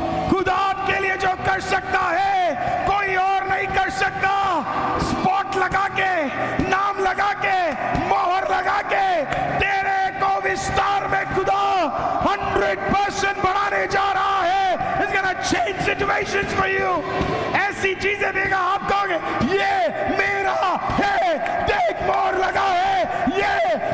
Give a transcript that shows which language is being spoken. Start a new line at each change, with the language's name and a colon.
Hindi: खुदा आपके लिए जो कर सकता है कोई और नहीं कर सकता। स्पॉट लगा के, नाम लगा के, मोहर लगा के तेरे को विस्तार में खुदा 100% बढ़ाने जा रहा है।
English: It's gonna change situations for you।
Hindi: ऐसी चीजें देगा, आप कहोगे ये मेरा है, देख मोहर लगा है, ये